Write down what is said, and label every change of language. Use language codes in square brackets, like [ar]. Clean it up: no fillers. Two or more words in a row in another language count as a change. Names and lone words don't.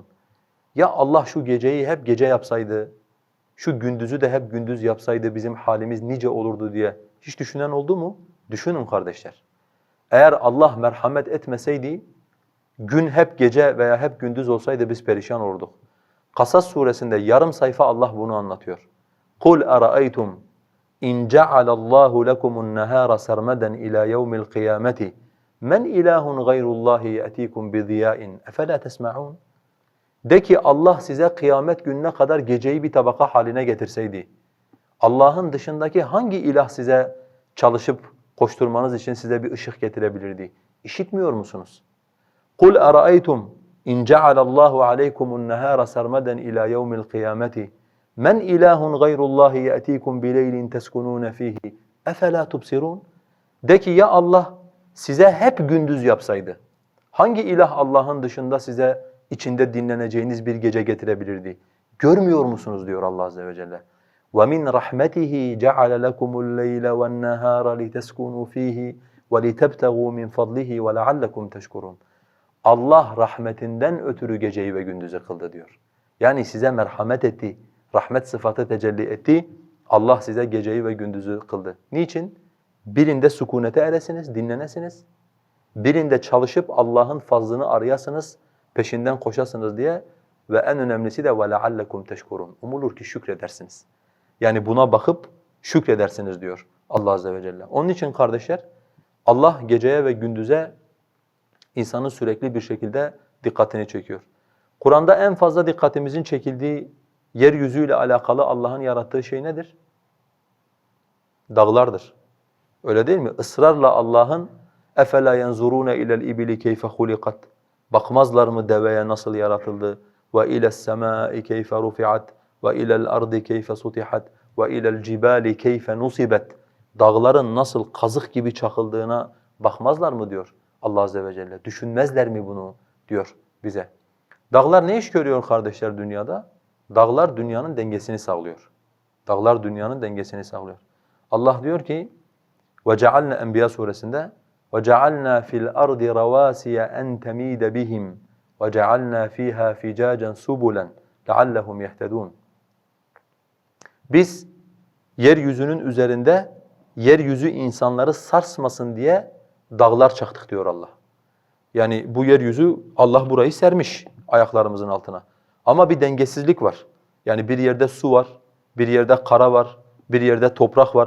[tr] Ya Allah şu geceyi hep gece yapsaydı, şu gündüzü de hep gündüz yapsaydı bizim halimiz nice olurdu diye hiç düşünen oldu mu? Düşünün kardeşler. Eğer Allah merhamet etmeseydi, gün hep gece veya hep gündüz olsaydı biz perişan olurduk. Kasas suresinde yarım sayfa Allah bunu anlatıyor. [ar] قُلْ أَرَأَيْتُمْ اِنْ جَعَلَ اللّٰهُ لَكُمُ النَّهَارَ سَرْمَدًا اِلَى يَوْمِ الْقِيَامَةِ مَنْ اِلَٰهٌ غَيْرُ اللّٰهِ يَأْتِيكُمْ بِضِيَاءٍ اَفَلَا تَسْمَعُونَ [tr] De ki Allah size kıyamet gününe kadar geceyi bir tabaka haline getirseydi, Allah'ın dışındaki hangi ilah size çalışıp koşturmanız için size bir ışık getirebilirdi? İşitmiyor musunuz? [ar] قُلْ أَرَأَيْتُمْ اِنْ جَعَلَ اللّٰهُ عَلَيْكُمُ النَّهَارَ سَرْمَدًا اِلَى يَوْمِ الْقِيَامَةِ مَنْ اِلَٰهٌ غَيْرُ اللّٰهِ يَأْتِيكُمْ بِلَيْلٍ تَسْكُنُونَ ف۪يهِ اَفَلَا تُبْصِرُونَ [tr] De ki ya Allah size hep gündüz yapsaydı, hangi ilah Allah'ın dışında size içinde dinleneceğiniz bir gece getirebilirdi? Görmüyor musunuz diyor Allah Azze ve Celle. [ar] وَمِنْ رَحْمَتِهِ جَعَلَ لَكُمُ اللَّيْلَ وَالنَّهَارَ لِتَسْكُنُوا ف۪يهِ وَلِتَبْتَغُوا مِنْ فَضْلِهِ وَلَعَلَّكُمْ تَشْكُرُونَ [tr] Allah rahmetinden ötürü geceyi ve gündüzü kıldı diyor. Yani size merhamet etti, rahmet sıfatı tecelli etti. Allah size geceyi ve gündüzü kıldı. Niçin? Birinde sükunete eresiniz, dinlenesiniz. Birinde çalışıp Allah'ın fazlını arayasınız, peşinden koşasınız diye ve en önemlisi de [ar] وَلَعَلَّكُمْ تَشْكُرُونَ [tr] Umulur ki şükredersiniz. Yani buna bakıp şükredersiniz diyor Allah Azze ve Celle. Onun için kardeşler Allah geceye ve gündüze insanın sürekli bir şekilde dikkatini çekiyor. Kur'an'da en fazla dikkatimizin çekildiği yeryüzüyle alakalı Allah'ın yarattığı şey nedir? Dağlardır. Öyle değil mi? Israrla Allah'ın [ar] اَفَلَا يَنْظُرُونَ اِلَى الْاِبِلِ كَيْفَ خُلِقَتْ [tr] Bakmazlar mı deveye nasıl yaratıldı? [ar] وَاِلَى السَّمَاءِ كَيْفَ رُفِعَتْ وَاِلَى الْأَرْضِ كَيْفَ سُطِحَتْ وَاِلَى الْجِبَالِ كَيْفَ نُصِبَتْ [tr] Dağların nasıl kazık gibi çakıldığına bakmazlar mı diyor Allah Azze ve Celle. Düşünmezler mi bunu diyor bize. Dağlar ne iş görüyor kardeşler dünyada? Dağlar dünyanın dengesini sağlıyor. Dağlar dünyanın dengesini sağlıyor. Allah diyor ki وَجَعَلْنَا Enbiya suresinde [ar] وَجَعَلْنَا فِي الْأَرْضِ رَوَاسِيَ أَنْ تَمِيدَ بِهِمْ وَجَعَلْنَا فِيهَا فِجَاجًا سُبُلًا لَعَلَّهُمْ يَهْتَدُونَ [tr] Biz yeryüzünün üzerinde yeryüzü insanları sarsmasın diye dağlar çaktık diyor Allah. Yani bu yeryüzü Allah burayı sermiş ayaklarımızın altına. Ama bir dengesizlik var. Yani bir yerde su var, bir yerde kara var, bir yerde toprak var.